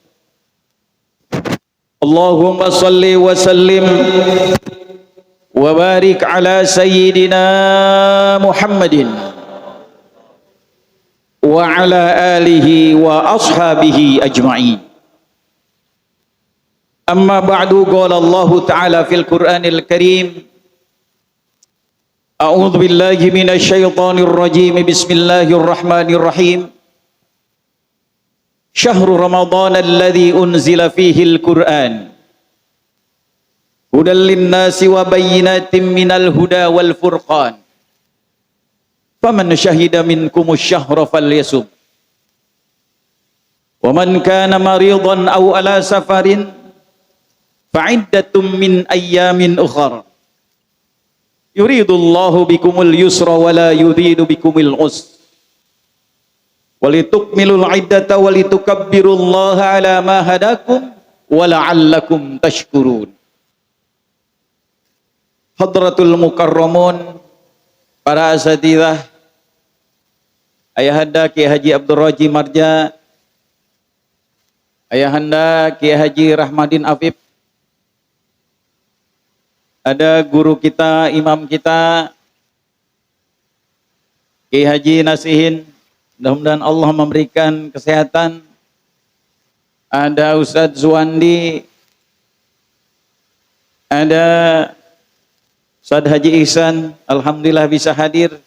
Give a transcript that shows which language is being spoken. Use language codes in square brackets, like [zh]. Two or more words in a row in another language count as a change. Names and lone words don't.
[ar] اللهم صل وسلم وبارك على سيدنا محمد وعلى آله وأصحابه أجمعين. أما بعد قال الله تعالى في القرآن الكريم أعوذ بالله من الشيطان الرجيم بسم الله الرحمن الرحيم. شهر رمضان الذي أنزل فيه القرآن هدى للناس وبينات من الهدى والفرقان. فمن شهد منكم الشهر فليصمه. ومن كان مريضا أو على سفر فعدة من أيام أخر. يريد الله بكم اليسر ولا يريد بكم العسر. ولتكملوا العدة ولتكبروا الله على ما هداكم ولعلكم تشكرون. حضرات المكرمون, [id] para asatidzah, Ayahanda Kiai Haji Abdul Raji Marja, Ayahanda Kiai Haji Rahmadin Afif, ada guru kita, imam kita Kiai Haji Nasihin, mudah-mudahan Allah memberikan kesehatan. Ada Ustadz Zuwandi, ada Ustadz Haji Ihsan, alhamdulillah bisa hadir.